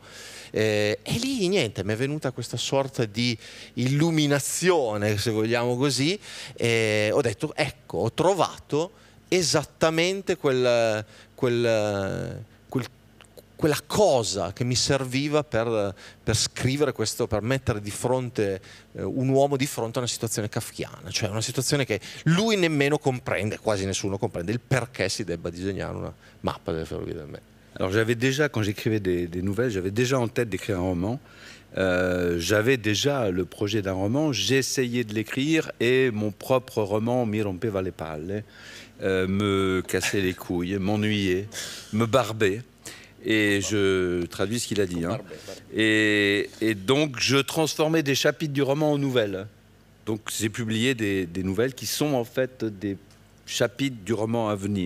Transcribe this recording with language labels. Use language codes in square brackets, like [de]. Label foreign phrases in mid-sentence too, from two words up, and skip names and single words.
[it] E lì niente, mi è venuta questa sorta di illuminazione, se vogliamo così, e ho detto, ecco, ho trovato esattamente quella cosa che mi serviva per scrivere questo, per mettere di fronte un uomo di fronte a una situazione kafkiana, cioè una situazione che lui nemmeno comprende, quasi nessuno comprende, il perché si debba disegnare una mappa delle Ferrovie del Messico. [fr] Alors j'avais déjà, quand j'écrivais des nouvelles, j'avais déjà en tête d'écrire un roman. J'avais déjà le projet d'un roman, j'essayais de l'écrire, et mon propre roman [it] mi rompeva le palle, [fr] me cassait les couilles, m'ennuyait, me barbait. Et je traduis ce qu'il a dit. Hein. Et donc je transformais des chapitres du roman en nouvelles. Donc j'ai publié des nouvelles qui sont en fait des chapitre du roman à venir.